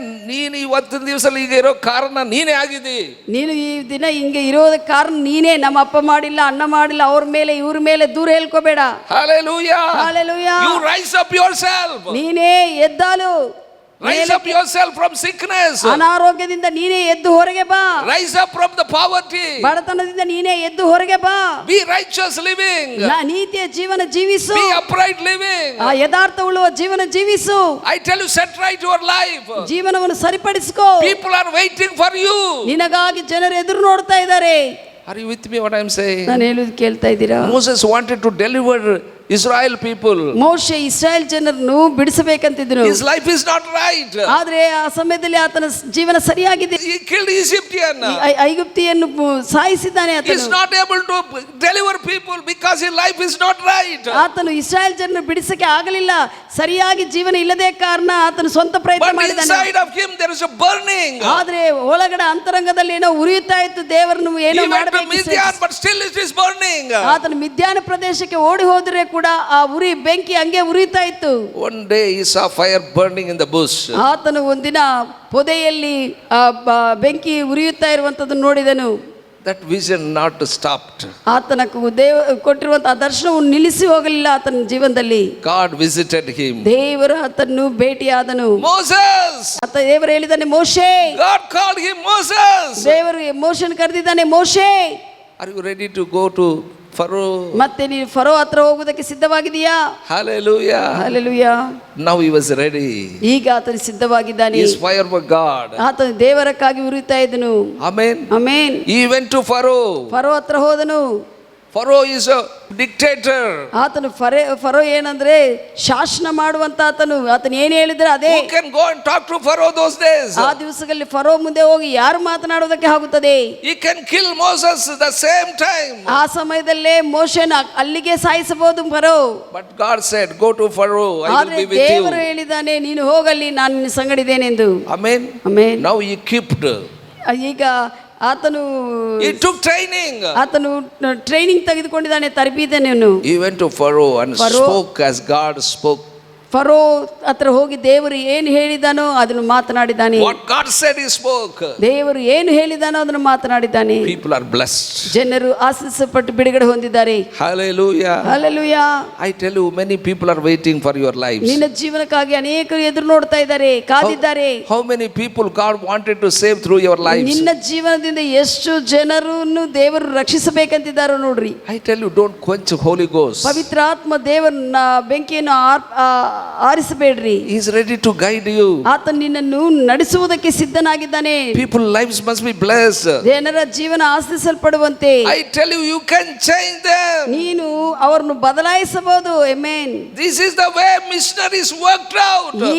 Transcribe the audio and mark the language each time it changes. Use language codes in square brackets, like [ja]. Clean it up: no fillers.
[kn] ನೀನು ಇವತ್ತಿನ ದಿವಸ ಈಗ ಇರೋ ಕಾರಣ ನೀನೇ ಆಗಿದ್ದಿ. ನೀನು ಈ ದಿನ ಹಿಂಗೆ ಇರೋದಕ್ಕೆ ಕಾರಣ ನೀನೇ. ನಮ್ಮ ಅಪ್ಪ ಮಾಡಿಲ್ಲ, ಅಣ್ಣ ಮಾಡಿಲ್ಲ, ಅವ್ರ ಮೇಲೆ ಇವ್ರ ಮೇಲೆ ದೂರ ಹೇಳ್ಕೋಬೇಡ. [en] Hallelujah. Hallelujah. You rise up yourself. [kn] ನೀನೇ ಎದ್ದಾಲು. [en] Rise up yourself from sickness. [kn] ಅನಾರೋಗ್ಯದಿಂದ ನೀನೇ ಎದ್ದು ಹೊರಗೆ ಬಾ. [en] Rise up from the poverty. [kn] ಬಡತನದಿಂದ ನೀನೇ ಎದ್ದು ಹೊರಗೆ ಬಾ. [en] Be righteous living. [kn] ನೀತಿಯ ಜೀವನ ಜೀವಿಸು. [en] Be upright living. [kn] ಯಥಾರ್ಥವುಳ್ಳ ಜೀವನ ಜೀವಿಸು. [en] I tell you, set right your life. [kn] ಜೀವನವನ್ನು ಸರಿಪಡಿಸಿಕೋ. [en] People are waiting for you. [kn] ನಿನಗಾಗಿ ಜನರು ಎದುರು ನೋಡ್ತಾ ಇದ್ದಾರೆ. [en] Are you with me what I am saying? [kn] ನಾನು ಹೇಳುವುದು ಕೇಳ್ತಾ ಇದ್ದೀರಾ? [en] Moses wanted to deliver Israel people. [kn] ಮೋಶೆ ಇಸ್ರಾಯೇಲ್ ಜನರನ್ನು ಬಿಡಿಸಬೇಕಂತಿದ್ದನು. [en] His life is not right. [kn] ಆದ್ರೆ ಆ ಸಮಯದಲ್ಲಿ ಆತನ ಜೀವನ ಸರಿಯಾಗಿದೆ. [en] He killed Egyptian. [kn] ಐಗುಪ್ತಿಯನ್ನು ಸಾಯಿಸಿದ್ದಾನೆ. [en] He is not able to deliver people because his life is not right. [kn] ಆತನು ಇಸ್ರಾಯೇಲ್ ಜನರನ್ನು ಬಿಡಿಸಕ್ಕೆ ಆಗಲಿಲ್ಲ, ಸರಿಯಾಗಿ ಜೀವನ ಇಲ್ಲದೆ ಕಾರಣ ಆತನು ಸ್ವಂತ ಪ್ರಯತ್ನ [en] But [kn] ಮಾಡಿದ್ದಾನೆ. [en] inside of him there is a burning. [kn] ಆದ್ರೆ ಒಳಗಡೆ ಅಂತರಂಗದಲ್ಲಿ ಏನೋ ಉರಿಯುತ್ತಾ ಇತ್ತು, ದೇವರನ್ನು ಏನೋ [en] He went to [kn] ಮಾಡಬೇಕು. [en] Midian, but still it is burning. [kn] ಆತನು ಮಿದ್ಯಾನ ಪ್ರದೇಶಕ್ಕೆ ಓಡಿ ಹೋದ್ರೆ ಕೂಡ ಆ ಉರಿ ಬೆಂಕಿ ಹಂಗೆ ಉರಿಯುತ್ತಾ ಇತ್ತು. [en] One day he saw fire burning in the bush. [kn] ಆತನು ಒಂದಿನ ಪೊದೆಯಲ್ಲಿ ಬೆಂಕಿ ಉರಿಯುತ್ತಾ ಇರುವಂತದ್ದನ್ನು ನೋಡಿದನು. [en] That vision not stopped. [kn] ಆತನ ದೇವ ಕೊಟ್ಟಿರುವಂತಹ ದರ್ಶನವನ್ನು ನಿಲ್ಲಿಸಿ ಹೋಗಲಿಲ್ಲ ಆತನ ಜೀವನದಲ್ಲಿ. [en] God visited him. [kn] ದೇವರು ಆತನ್ನು ಭೇಟಿಯಾದನು. [en] Moses. [kn] ದೇವರು ಹೇಳಿದ್ದಾನೆ ಮೋಶೆ. [en] God called him Moses. [kn] ದೇವರು ಮೋಶೆಯನ್ನು ಕರೆದಿದ್ದಾನೆ, ಮೋಶೆ [en] Are you ready to go to Pharaoh? [kn] ಮತ್ತೆ ನೀನು ಫರೋ ಹತ್ರ ಹೋಗುವುದಕ್ಕೆ ಸಿದ್ಧವಾಗಿದೆಯಾ? [en] Hallelujah. [kn] Hallelujah. [en] Now he was ready. [kn] ಈಗ ಆತನು ಸಿದ್ಧವಾಗಿದ್ದಾನೆ. [en] He is fire for God. [kn] ಆತನು ದೇವರಕ್ಕಾಗಿ ಉರಿಯುತ್ತಾ ಇದ್ದನು. [en] Amen. [kn] Amen. [en] He went to Pharaoh. [kn] Furrow ಹತ್ರ ಹೋದನು. [en] Pharaoh is a dictator. [kn] ಆತನು ಫರೋ ಏನಂದ್ರೆ ಶಾಸನ ಮಾಡುವಂತ ಆತನು. ಆತನು ಏನು ಹೇಳಿದ್ರೆ ಅದೇ. [en] Who can go and talk to Pharaoh those days? [kn] ಆ ದಿವಸಗಳಲ್ಲಿ ಫರೋ ಮುಂದೆ ಹೋಗಿ ಯಾರು ಮಾತನಾಡೋದಕ್ಕೆ ಆಗುತ್ತದೆ? [en] He can kill Moses the same time. [kn] ಆ ಸಮಯದಲ್ಲೇ ಮೋಶೆನ ಅಲ್ಲಿಗೆ ಸಾಯಿಸಬಹುದು furrow. [en] But God said, go to Pharaoh, I will [kn] ಆದ್ರೆ [en] be with [kn] ದೇವರು [en] you. [kn] ಹೇಳಿದ್ದಾನೆ, ನೀನು ಹೋಗಲ್ಲಿ, ನಾನು ನಿನ್ನ ಸಂಗಡಿದ್ದೇನೆಂದು. [en] Amen. [kn] Amen. [en] Now he equipped. [kn] ಈಗ ಆತನು [en] He took training. [kn] ಆತನು ಟ್ರೈನಿಂಗ್ ತೆಗೆದುಕೊಂಡಿದ್ದಾನೆ, ತರಬೇತಿಯನ್ನು. [en] He went to Pharaoh and Pharaoh spoke as God spoke. [kn] Furrow ಹತ್ರ ಹೋಗಿ ದೇವರು ಏನು ಹೇಳಿದಾನೋ ಅದನ್ನು ಮಾತನಾಡಿದ್ದಾನೆ. [en] What God said he spoke. [kn] ದೇವರು ಏನು ಹೇಳಿದಾನೋ ಅದನ್ನು ಮಾತನಾಡಿದ್ದಾನೆ. [en] People are blessed. [kn] ಜನರು ಆಶೀರ್ವದಿಸಲ್ಪಟ್ಟು ಬಿಡುಗಡೆ ಹೊಂದಿದ್ದಾರೆ. [en] Hallelujah. [kn] Hallelujah. [en] I tell you, many people are waiting for your lives. [kn] ನಿನ್ನ ಜೀವನಕ್ಕಾಗಿ ಅನೇಕರು ಎದುರು ನೋಡ್ತಾ ಇದ್ದಾರೆ, ಕಾದಿದ್ದಾರೆ. [en] How many people God wanted to save through your lives? [kn] ನಿನ್ನ ಜೀವನದಿಂದ ಎಷ್ಟು ಜನರನ್ನು ದೇವರು ರಕ್ಷಿಸಬೇಕಂತಿದ್ದಾರೋ ನೋಡ್ರಿ. [en] I tell you, don't quench Holy Ghost. [kn] ಪವಿತ್ರ ಆತ್ಮ ದೇವರನ್ನ ಬೆಂಕಿಯನ್ನು ಆರಿಸಬೇಡ್ರಿ. [en] He is ready to guide you. [kn] ಆತ ನಿನ್ನನ್ನು ನಡೆಸುವುದಕ್ಕೆ ಸಿದ್ಧನಾಗಿದ್ದಾನೆ. [en] People lives must be blessed. [kn] ಜನರ ಜೀವನ ಆಶೀರ್ವದಿಸಲ್ಪಡುವಂತೆ [en] I tell you, you can change them. [kn] ನೀನು ಅವರನ್ನು ಬದಲಾಯಿಸಬಹುದು. Amen. [en] This is the way missionaries worked out.